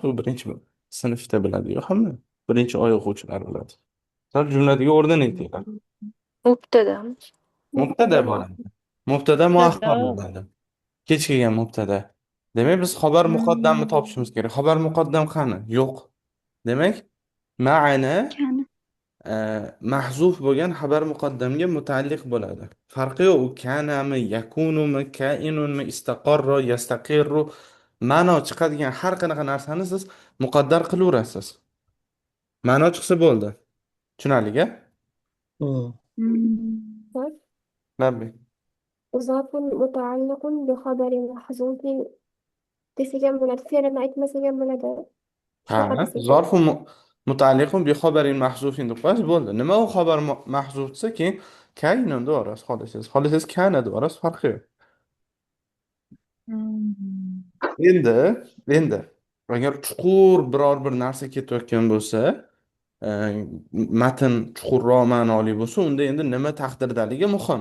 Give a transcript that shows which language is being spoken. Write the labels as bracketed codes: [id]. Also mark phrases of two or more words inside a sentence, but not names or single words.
[uz] U birinchi sinfda biladi-yu hamma. Birinchi oy o'quvchilar biladi. Sizlar jumladagi o'rnini aytinglar. Mubtada. Mubtada bo'ladi. [ar] مبتدأ مؤخر [uz] bo'ladi. Kech kelgan mubtada. Demak, biz xabar muqaddamni topishimiz kerak. [ar] خبر مقدم [uz] qani? Yo'q. Demak, ma'ana Kana. mahzuf bo'lgan xabar muqaddamga mutaalliq bo'ladi. Farqi yo'q, u kanami, yakunumi, kainunmi, [ar] استقر يستقر [uz] ma'no chiqadigan har qanaqa narsani siz muqaddar qilaverasiz. Ma'no chiqsa bo'ldi. Tushunarli-a? Labbi. [ar] ظرف متعلق بخبر محذوف [uz] desak ham bo'ladi, fe'lini aytmasak ham bo'ladi. Shunaqa Ha, desak. [ar] ظرف متعلق ب خبر محذوف [uz] deb qo'yasiz bo'ldi. Nima u [ar] خبر محذوف [uz] desa, keyin kainun deb yuborasiz, xohlasangiz. Xohlasangiz kana deb yuborasiz, farqi yo'q. Endi agar chuqur biror bir narsa ketayotgan bo'lsa, e, matn chuqurroq ma'noli bo'lsa, unda endi nima taqdirdaligi muhim.